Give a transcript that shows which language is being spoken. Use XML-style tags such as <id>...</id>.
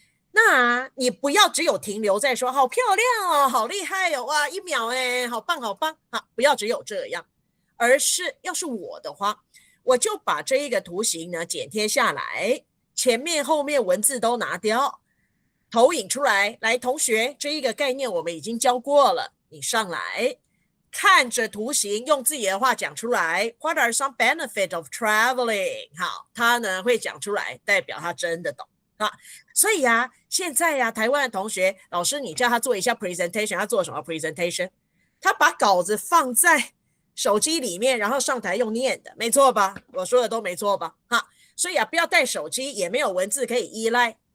<zh>那你不要只有停留在说好漂亮哦，好厉害哦，哇，1秒好棒好棒不要只有这样，而是要是我的话，我就把这一个图形呢剪贴下来，前面后面文字都拿掉，投影出来。来，同学，这一个概念我们已经教过了，你上来看着图形，用自己的话讲出来。</zh> <en>What are some benefits of traveling？</en> <zh>好，他呢会讲出来，代表他真的懂所以现在台湾的同学，老师你叫他做一下 presentation， 他做什么 presentation？他把稿子放在手机里面，然后上台用念的，没错吧？我说的都没错吧？所以不要带手机，也没有文字可以依赖。</zh>